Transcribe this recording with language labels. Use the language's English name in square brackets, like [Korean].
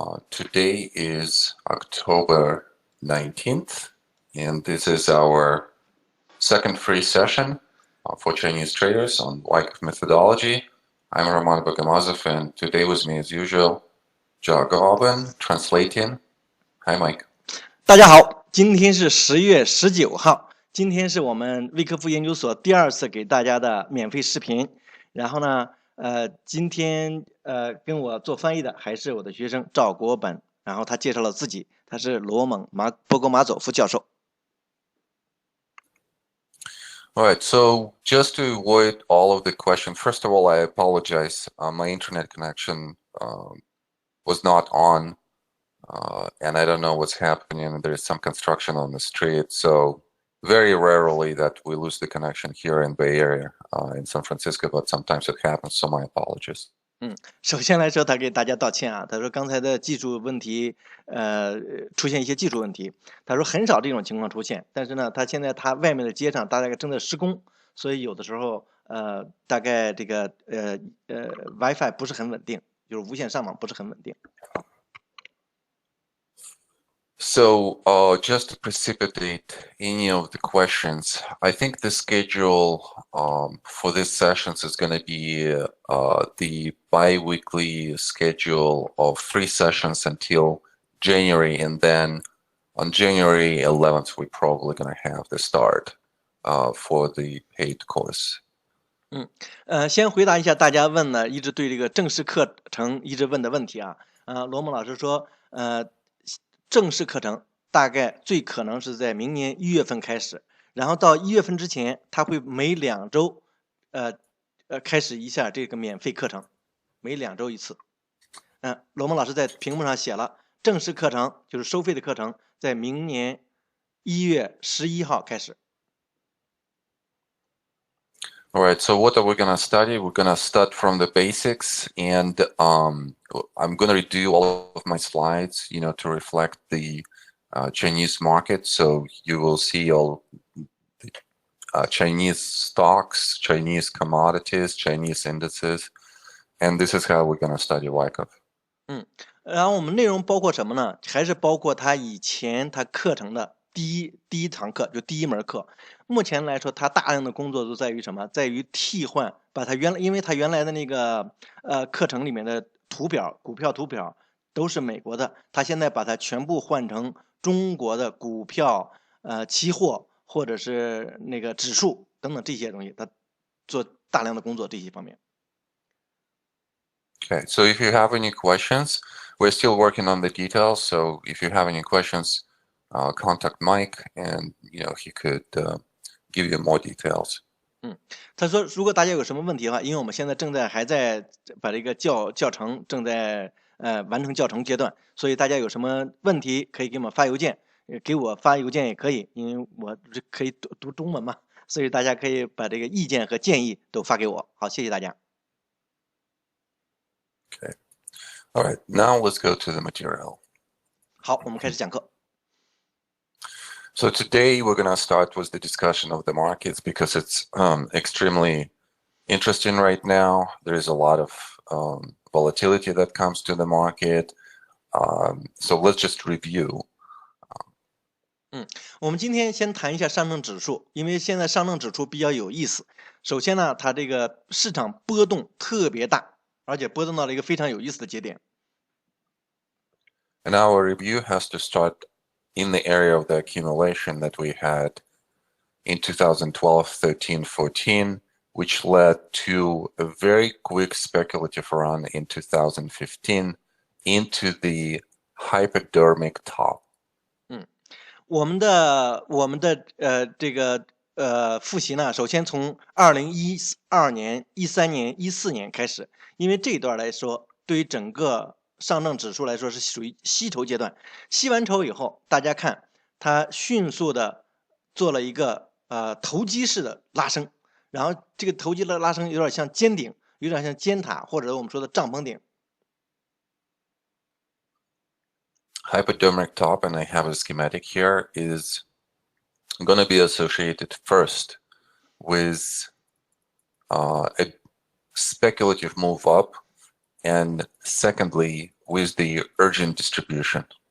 [English] Today is October 19th, and this is our second free session for Chinese traders on Wyckoff methodology. I'm Roman Bogomazov, and today with me, as usual, Jagobin translating. Hi, Mike. [Chinese] 大家好，今天是10月19号，今天是我们威科夫研究所第二次给大家的免费视频。然后呢，今天跟我做翻译的还是我的学生赵国本，然后他介绍了自己，他是罗蒙波戈马佐夫教授。 [English] All right, so just to avoid all of the questions, first of all, I apologize. My internet connection was not on. And I don't know what's happening. There is some construction on the street, so very rarely that we lose the connection here in Bay Area, in San Francisco, but sometimes it happens, so my apologies. [Chinese] 首先来说，他给大家道歉啊，他说刚才的技术问题，出现一些技术问题，他说很少这种情况出现，但是呢，他现在他外面的街上大概正在施工，所以有的时候大概这个WiFi 不是很稳定，就是无线上网不是很稳定。 [English] So, just to precipitate any of the questions, I think the schedule for these sessions is going to be the bi-weekly schedule of 3 sessions until January, and then on January 11th, we're probably going to have the start for the paid course. [Chinese] 先回答一下大家问的一直对这个正式课程一直问的问题啊。罗蒙老师说，正式课程大概最可能是在明年1月份开始，然后到1月份之前，他会每2周，开始一下这个免费课程，每2周一次。罗蒙老师在屏幕上写了，正式课程就是收费的课程，在明年1月11号开始。 [English] All right, so what are we going to study? We're going to start from the basics, and I'm going to redo all of my slides, to reflect the Chinese market. So you will see all the Chinese stocks, Chinese commodities, Chinese indices, and this is how we're going to study Wyckoff. [Chinese] 然后我们内容包括什么呢？还是包括他以前他课程的第一堂课，就第一门课。目前来说，他大量的工作都在于什么？在于替换，把他因为他原来的那个课程里面的图表，股票图表都是美国的，他现在把它全部换成中国的股票、期货或者是那个指数等等这些东西，他做大量的工作这些方面。 [English] Okay, so if you have any questions, we're still working on the details. So if you have any questions, contact Mike, and he could give you more details. [Chinese] 他说，如果大家有什么问题的话，因为我们现在还在把这个教程正在完成教程阶段，所以大家有什么问题可以给我们发邮件，给我发邮件也可以，因为我可以读中文嘛，所以大家可以把这个意见和建议都发给我。好，谢谢大家。 [English] Okay. All right, now let's go to the material. [Chinese] 好，我们开始讲课。 [English] So today we're going to start with the discussion of the markets because it's extremely interesting right now. There is a lot of volatility that comes to the market. So let's just review. [Chinese] 我们今天先谈一下上证指数，因为现在上证指数比较有意思。首先呢，它这个市场波动特别大，而且波动到了一个非常有意思的节点。 [English] And our review has to start in the area of the accumulation that we had in 2012, 13, 14, which led to a very quick speculative run in 2015 into the hypodermic top. [Chinese] 我们的这个复习呢，首先从2012年、13年、14年开始，因为这一段来说，对于整个上证指数来说是属于吸筹阶段。吸完筹以后，大家看它迅速的做了一个投机式的拉升，然后这个投机的拉升有点像尖顶，有点像尖塔，或者我们说的帐篷顶。 [English] Hypodermic top, and I have a schematic here, is going to be associated first with a speculative move up and secondly, with the urgent distribution.